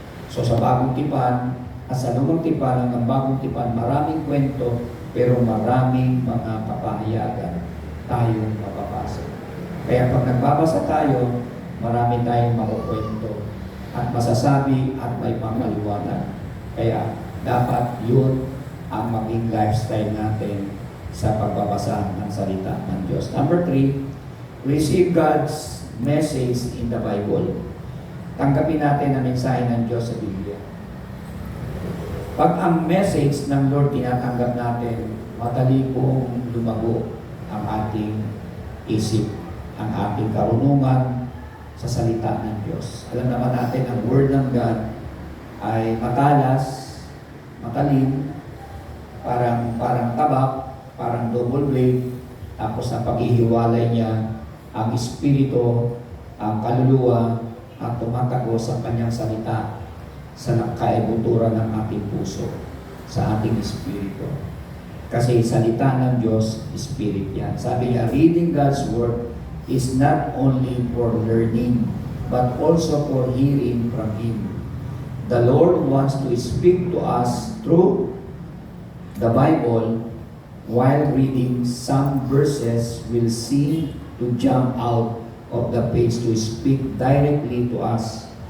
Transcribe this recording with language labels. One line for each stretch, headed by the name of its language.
Filipino: So sa bagong tipan at sa lumang tipan, ang bagong tipan, maraming kwento, pero maraming mga kapahayagan tayong mapapasa. Kaya pag nagbabasa tayo, marami tayong makukwento at masasabi at may pangaliwanag. Kaya dapat yun ang maging lifestyle natin sa pagbabasa ng salita ng Diyos.
English: Number 3, receive God's message in the Bible.
Filipino: Tanggapin natin ang mensahe ng Diyos sa Biblia. Pag ang message ng Lord tinatanggap natin, madali pong lumago ang ating isip, ang ating karunungan sa salita ng Diyos. Alam naman natin, ang Word ng God ay matalas, matalim, parang tabak, parang double blade, tapos ang paghihiwalay niya, ang espiritu, ang kaluluwa, at tumatago sa kanyang salita sa kaibuturan ng ating puso, sa ating espiritu. Kasi salita ng Diyos, spirit yan. Sabi niya,
English: reading God's Word is not only for learning, but also for hearing from Him. The Lord wants to speak to us through the Bible while reading, some verses will seem to jump out of the page to speak directly to us.